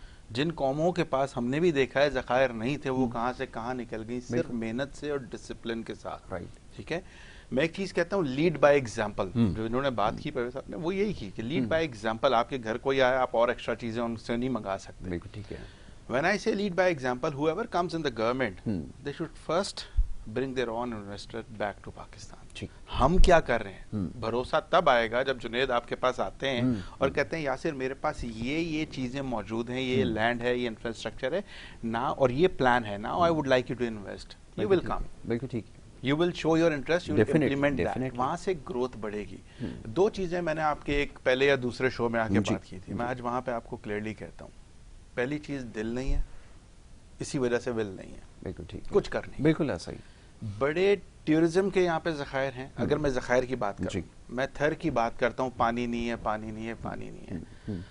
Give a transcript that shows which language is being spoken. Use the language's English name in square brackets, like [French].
[Urdu] جن قوموں کے پاس ہم نے بھی دیکھا ہے ذخائر نہیں تھے, وہ کہاں سے کہاں نکل گئی, صرف محنت سے اور ڈسپلن کے ساتھ, ٹھیک ہے. میں ایک چیز کہتا ہوں, لیڈ بائی ایگزامپل, جو انہوں نے بات کی پروفیسر صاحب نے, وہ یہی کی کہ لیڈ بائی ایگزامپل. آپ کے گھر کوئی آیا, آپ اور ایکسٹرا چیزیں ان سے نہیں منگا سکتے, بالکل ٹھیک ہے. [English] When I say lead by example, whoever comes in the government, they should first bring their own investor back to Pakistan. [Urdu] ہم کیا کر رہے ہیں, بھروسہ تب آئے گا جب جنید آپ کے پاس آتے ہیں اور کہتے ہیں یاسر میرے پاس یہ چیزیں موجود ہیں, یہ لینڈ ہے, یہ انفراسٹرکچر ہے نا, اور یہ پلان ہے نا, [English] I would like you to invest. You will come. [Urdu] بالکل ٹھیک. [English] You will show your interest, you will implement that. [Urdu] وہاں سے گروتھ بڑھے گی. دو چیزیں میں نے آپ کے ایک پہلے یا دوسرے شو میں آ کے بات کی تھی, میں آج وہاں پہ آپ کو کلیئرلی کہتا ہوں. پہلی چیز دل نہیں ہے, اسی وجہ سے ول نہیں ہے. بالکل ٹھیک, کچھ کرنی. بالکل ایسا ہی. بڑے ٹورزم کے یہاں پہ ذخائر ہیں. اگر میں ذخائر کی بات کروں, میں تھر کی بات کرتا ہوں, پانی نہیں ہے, پانی نہیں ہے, پانی نہیں ہے.